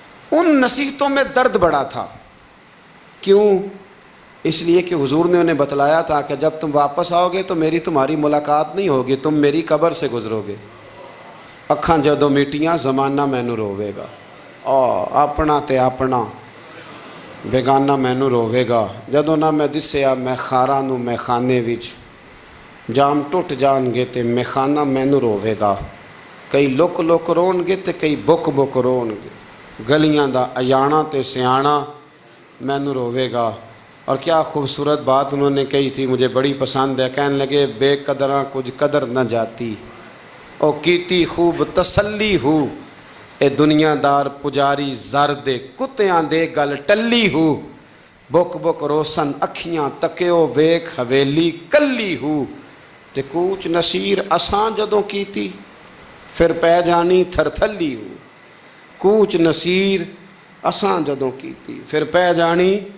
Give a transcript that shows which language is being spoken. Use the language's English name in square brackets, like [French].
[Urdu] ان نصیحتوں میں درد بڑا تھا۔ کیوں؟ اس لیے کہ حضور نے انہیں بتلایا تھا کہ جب تم واپس آؤ گے تو میری تمہاری ملاقات نہیں ہوگی، تم میری قبر سے گزرو گے۔ [Punjabi] اکھاں جدوں میٹیاں زمانہ مینوں روے گا۔ ਆਪਣਾ ਤੇ ਆਪਣਾ ਬੇਗਾਨਾ ਮੈਨੂੰ ਰੋਵੇਗਾ। ਜਦੋਂ ਨਾ ਮੈਂ ਦਿਸਿਆ ਮੈਂ ਖਾਰਾਂ ਨੂੰ ਮੈਖਾਨੇ ਵਿੱਚ, ਜਾਮ ਟੁੱਟ ਜਾਣਗੇ ਤੇ ਮੈਖਾਨਾ ਮੈਨੂੰ ਰੋਵੇਗਾ। ਕਈ ਲੁੱਕ ਲੁੱਕ ਰੋਣਗੇ ਤੇ ਕਈ ਬੁੱਕ ਬੁੱਕ ਰੋਣਗੇ। گلیاں دا اجانا تے سیانا مینوں رووےگا۔ [Urdu] اور کیا خوبصورت بات انہوں نے کہی تھی، مجھے بڑی پسند ہے۔ کہنے لگے [Punjabi] بے قدراں کچھ قدر نہ جاتی، او کیتی خوب تسلی ہو، اے دنیا دار پجاری زر دے کتیاں دے گل ٹلی ہو، بک بک روسن اکھیاں تکیو ویک حویلی کلی ہو، تے کوچ نصیر اساں جدوں کیتی پھر پہ جانی تھر تھلی ہو۔ کوچ نصیر اساں جدوں کیتی پھر پہ جانی